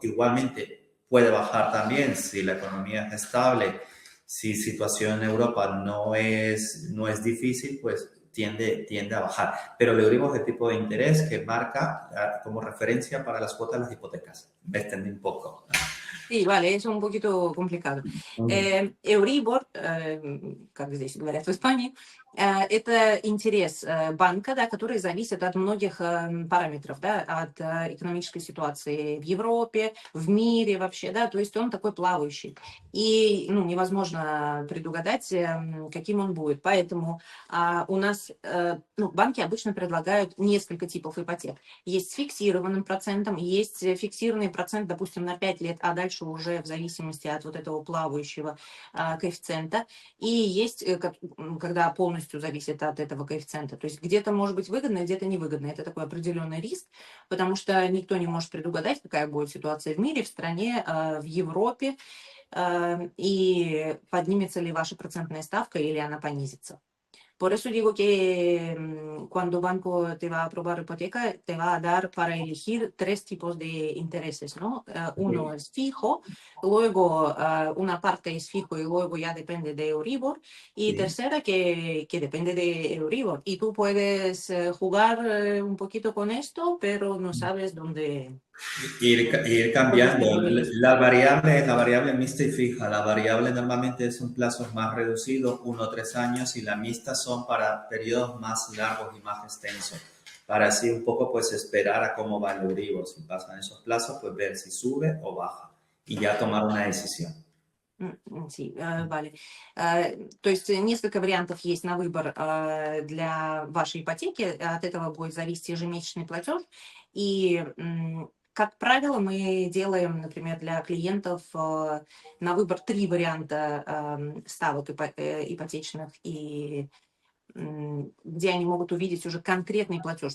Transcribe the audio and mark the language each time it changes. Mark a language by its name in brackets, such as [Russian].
[Spanish] Igualmente puede bajar también si la economía es estable, si situación en Europa no es difícil, pues tiende a bajar. Pero el Euribor es el tipo de interés que marca como referencia para las cuotas de las hipotecas. Me extendí un poco. Sí, vale, es un poquito complicado. [Russian] Euribor, как здесь говорят в Испании, это интерес банка, да, который зависит от многих параметров, да, от экономической ситуации в Европе, в мире вообще, да, то есть он такой плавающий. И невозможно предугадать, каким он будет. Поэтому у нас банки обычно предлагают несколько типов ипотек. Есть с фиксированным процентом, есть фиксированный процент, допустим, на 5 лет, а дальше уже в зависимости от вот этого плавающего коэффициента. И есть, когда полностью зависит от этого коэффициента. То есть где-то может быть выгодно, где-то невыгодно. Это такой определенный риск, потому что никто не может предугадать, какая будет ситуация в мире, в стране, в Европе, и поднимется ли ваша процентная ставка или она понизится. [Spanish] Por eso digo que cuando banco te va a aprobar hipoteca, te va a dar para elegir 3 tipos de intereses, ¿no? Uno es fijo, luego una parte es fijo y luego ya depende de Euribor, y tercera que depende de Euribor. Y tú puedes jugar un poquito con esto, pero no sabes dónde... Ir cambiando. La variable es la variable mixta y fija. La variable normalmente son plazos más reducidos, 1 o 3 años, y la mixta son para periodos más largos y más extensos. Para así un poco pues esperar a cómo va el Euribor. Si pasan esos plazos, pues ver si sube o baja y ya tomar una decisión. Sí, vale. [Russian] То есть несколько вариантов есть на выбор для вашей ипотеки. От этого будет зависеть ежемесячный платеж. И, как правило, мы делаем, например, для клиентов на выбор 3 варианта ставок ипотечных, и где они могут увидеть уже конкретный платеж.